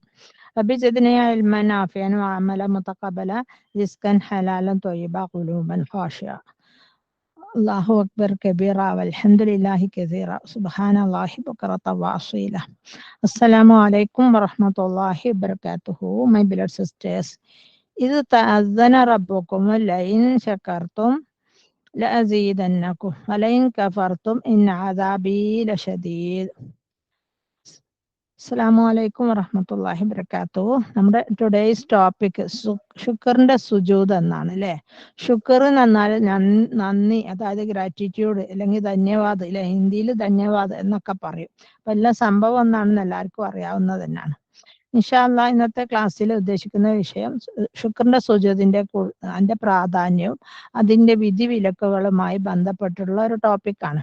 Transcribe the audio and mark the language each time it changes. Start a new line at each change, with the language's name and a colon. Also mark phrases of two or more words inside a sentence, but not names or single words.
Arabic: رب زدني علما نافعا وعملا متقبلا، رزقا حلالا طيبا، قلوبا خاشعة. الله أكبر كبيرا والحمد لله كثيرا. سبحان الله بكرة وأصيلا. السلام عليكم ورحمة الله وبركاته.
English: My beloved sisters.
Arabic: إذ تأذن ربكم لئن شكرتم لأزيدنكم ولئن كفرتم إن عذابي لشديد. السلام عليكم ورحمة الله وبركاته.
Malayalam: നമ്മുടെ
English: today's topic
Malayalam: ശുക്റിന്റെ സുജൂദ് എന്നാണ് അല്ലേ. ശുക്ർ എന്നാൽ നന്ദി, അതായത് ഗ്രാറ്റിറ്റ്യൂഡ് അല്ലെങ്കിൽ ധന്യവാദ് അല്ലെ. ഹിന്ദിയിൽ ധന്യവാദ് എന്നൊക്കെ പറയും. അപ്പൊ എല്ലാ സംഭവം ഒന്നാണെന്ന് എല്ലാവർക്കും അറിയാവുന്നത് തന്നെയാണ്.
Arabic: إن شاء الله
Malayalam: ഇന്നത്തെ ക്ലാസ്സിൽ ഉദ്ദേശിക്കുന്ന വിഷയം ശുക്റിന്റെ സുജൂദിന്റെ അതിന്റെ പ്രാധാന്യവും അതിന്റെ വിധിവിലക്കുകളുമായി ബന്ധപ്പെട്ടുള്ള ഒരു ടോപ്പിക്കാണ്.